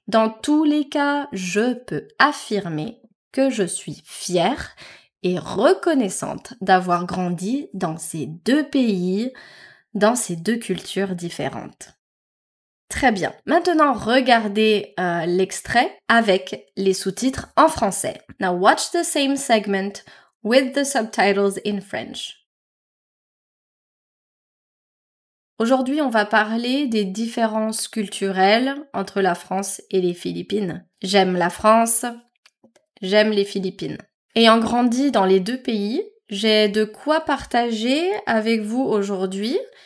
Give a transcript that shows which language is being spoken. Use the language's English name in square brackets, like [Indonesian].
[French] Dans tous les cas, je peux affirmer que je suis fière et reconnaissante d'avoir grandi dans ces deux pays, dans ces deux cultures différentes. Très bien. Maintenant, regardez l'extrait avec les sous-titres en français. [English] Now watch the same segment with the subtitles in French. [French] Aujourd'hui, on va parler des différences culturelles entre la France et les Philippines. J'aime la France, j'aime les Philippines. Ayant grandi dans les deux pays, j'ai de quoi partager avec vous aujourd'hui.